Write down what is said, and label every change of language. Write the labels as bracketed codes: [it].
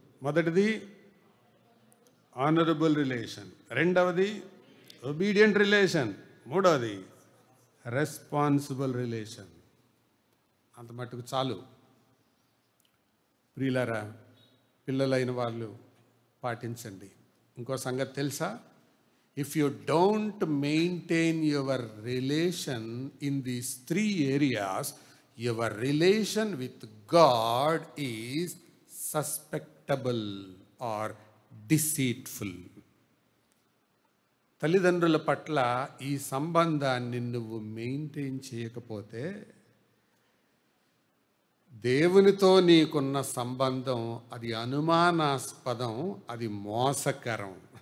[te] మొదటిది honourable relation, 2వది obedient relation, 3వది responsible relation. అంత మట్టుకు చాలు. ప్రియులారా, పిల్లలైన వాళ్ళు పాటించండి. ఇంకో సంగతి తెలుసా? [en] if you don't maintain your relation in these 3 areas, your relation with God is suspectable or deceitful. [te] తల్లిదండ్రుల పట్ల ఈ సంబంధాన్ని నువ్వు మెయింటైన్ చేయకపోతే దేవునితో నీకున్న సంబంధం అది అనుమానాస్పదం, అది మోసకరం.